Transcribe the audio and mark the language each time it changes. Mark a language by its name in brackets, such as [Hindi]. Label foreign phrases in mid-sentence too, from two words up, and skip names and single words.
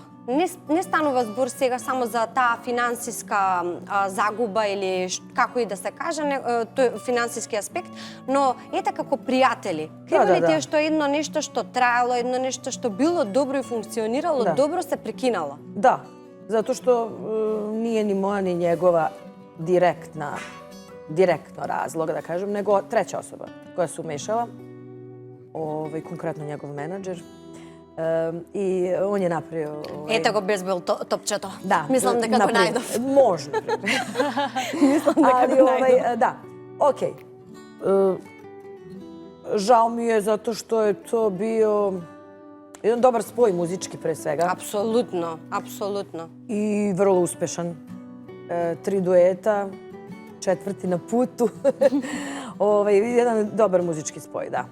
[Macedonian] Не станува збор сега само за таа финансиска загуба или како и да се каже, тој финансиски аспект, но ете како пријатели. Криво ли ти е што едно нешто што траело, едно нешто што било добро и функционирало, добро се прекинало? [Serbian] Da, zato što nije ni moja ni njegova direktno razlog, da kažem, nego treća osoba koja se umešala, konkretno njegov menadžer. I on je napravio... [Macedonian] Ете го безбил топчето. [Serbian] Da. [Macedonian] Мислам дека го најдов. Možda. Мислам дека го најдов. [Serbian] Da, okej. Žao mi je zato što je to bio jedan dobar spoj muzički pre svega. Apsolutno, apsolutno. I vrlo uspešan. 3 dueta, 4. na putu. Jedan dobar muzički spoj, da.